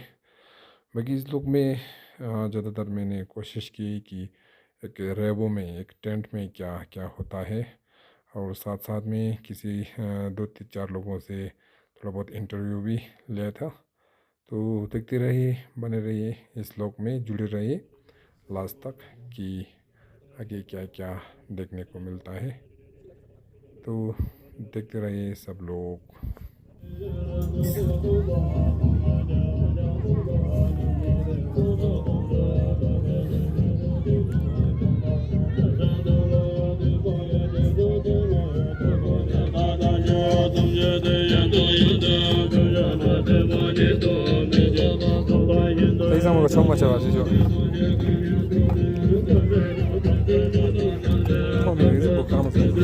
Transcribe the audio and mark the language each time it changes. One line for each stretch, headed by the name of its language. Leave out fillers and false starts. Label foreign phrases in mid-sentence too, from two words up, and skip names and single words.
Hindi: बाकी इस लोग में ज़्यादातर मैंने कोशिश की कि एक रेबो में, एक टेंट में क्या क्या होता है, और साथ साथ में किसी 2-4 लोगों से थोड़ा बहुत इंटरव्यू भी लिया था। तो देखते रहिए, बने रहिए इस लोग में, जुड़े रहिए लास्ट तक कि आगे क्या क्या देखने को मिलता है। तो देखते रहिए सब लोग।
Korean: 더 이상 뭔가 처음 맞춰가지고 처음에 여기서 뭐 까먹었어.